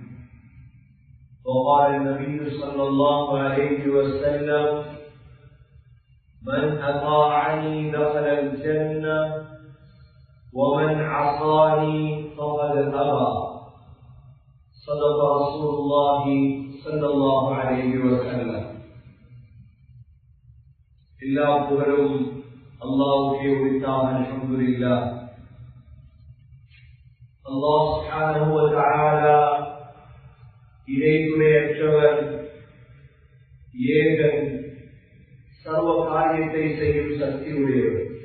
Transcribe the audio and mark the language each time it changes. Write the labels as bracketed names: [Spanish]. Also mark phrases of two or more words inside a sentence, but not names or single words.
[Arabic] وقال النبي صلى الله عليه وسلم من أطاعني دخل الجنة ومن عصاني فقد أبى صدق رسول الله صلى الله عليه وسلم. [Tamil] எல்லா புகழும் அல்லாஹ்வுக்கே உரித்தாக. அல்ஹம்துலில்லாஹ். அல்லாஹ் [Arabic] سبحانه وتعالى [Tamil] இறைத்துணையற்றவர், ஏகன், சர்வ காரியத்தை செய்யும் சக்தி உடையவர்.